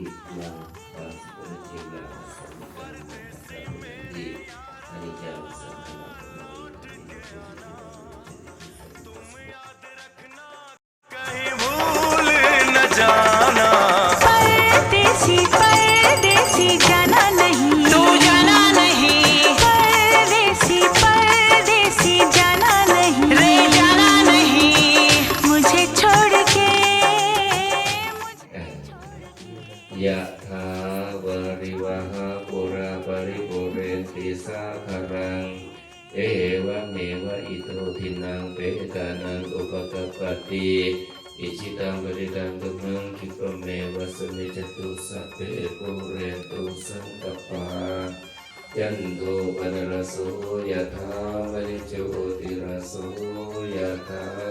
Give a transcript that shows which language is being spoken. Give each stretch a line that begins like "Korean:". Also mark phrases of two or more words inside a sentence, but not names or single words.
Thai: ยังความสุขจริงแล้วสมกันที่อนิจจังสังขาร
Hindi: कहीं भूल न जाना, परदेसी परदेसी जाना नहीं, तू जाना नहीं, परदेसी परदेसी जाना नहीं, रे जाना नहीं, मुझे छोड़ के
Pali: ยะถาวาริวหาปุราปริปุเรนติสาคารังเอวะเมวะอิโตทินังเปตานังอุปกปปติอิจิตังปริตังตุมังคิปะเมวะสมิจตุสัพเพปุเรนตุสังกปายันโตปนรสโสยะถามณิโชติรสโสยะถา